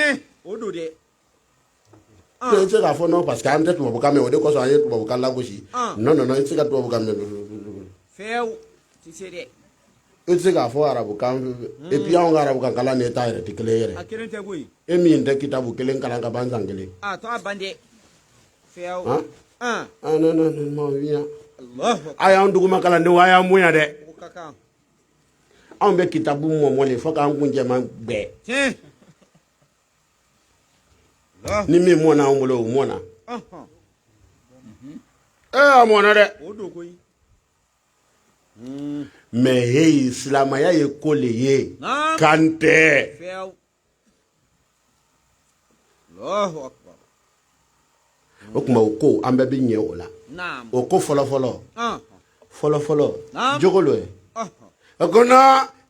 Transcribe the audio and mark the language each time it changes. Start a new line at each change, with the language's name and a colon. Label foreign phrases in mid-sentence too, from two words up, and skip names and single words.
Bambara: i tɛ se k'a fɔ
French: non parce que
Bambara: an tɛ tubabukan mɛn o de kosɔn an ye tubabukan lagosi non non non i tɛ se ka tubabukan mɛn i tɛ se k'a fɔ arabukan
French: et puis
Bambara: anw ka arabukan kalan ni e ta yɛrɛ tɛ kelen ye yɛrɛ e min tɛ kitabu kelen kalan ka ban san kelen
French: non non non
Bambara: ma wiya a y'an duguma kalandenw a y'an bonya dɛ anw bɛ kitabu mɔmɔlen fo k'an kun jɛman bɛɛ ni min mɔna anw bolo o mɔna a mɔna dɛ mais hey silamɛya ye ko le ye kan tɛ o tuma o ko an bɛɛ bɛ ɲɛ o la o ko fɔlɔfɔlɔ jogolo ye o ko na